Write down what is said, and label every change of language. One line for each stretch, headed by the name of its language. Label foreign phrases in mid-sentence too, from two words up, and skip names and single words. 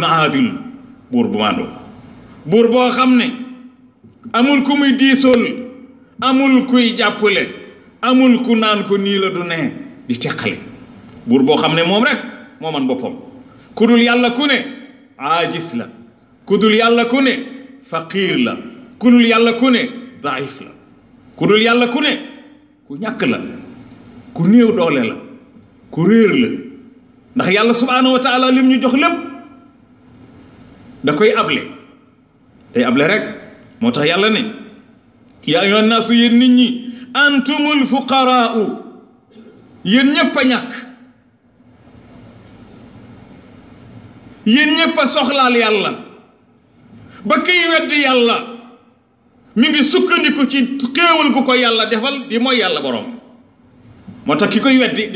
Wolof: aadil buur bu maandoo buur boo xam ne amul ku muy diisool amul kuy jàppale amul ku naan ko nii la du nee di teqale buur boo xam ne moom rek moo man boppam ku dul yàlla ku ne aajis la ku dul yàlla ku ne faqiir la ku dul yàlla ku ne daif la ku dul yàlla ku ne ku ñàkk la ku néew doole la ku réer la ndax yàlla
Arabic: سبحانه وتعالى
Wolof: lim ñu jox lépp da koy able day able rek moo tax yàlla ne
Arabic: يا أيها الناس
Wolof: yéen nit ñi
Arabic: أنتم الفقراء
Wolof: yéen ñëpp a ñàkk yéen ñëpp a soxlaal yàlla ba kiy weddi yàlla mi ngi sukkandiku ci xéewal gu ko yàlla defal di mooy yàlla borom moo tax ki koy weddi